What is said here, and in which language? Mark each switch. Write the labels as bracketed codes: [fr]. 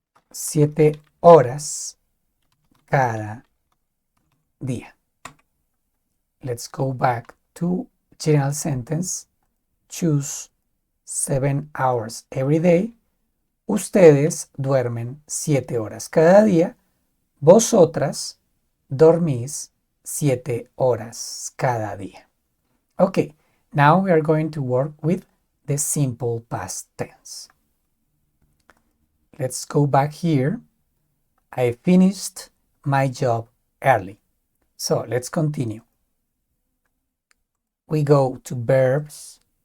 [es] Siete horas cada día. [en] Let's go back to general sentence. Choose 7 hours every day. [es] Ustedes duermen 7 horas cada día. Vosotras dormís 7 horas cada día. Okay, [en] Now we are going to work with the simple past tense. Let's go back here. I finished my job early. So let's continue. We go to verbs.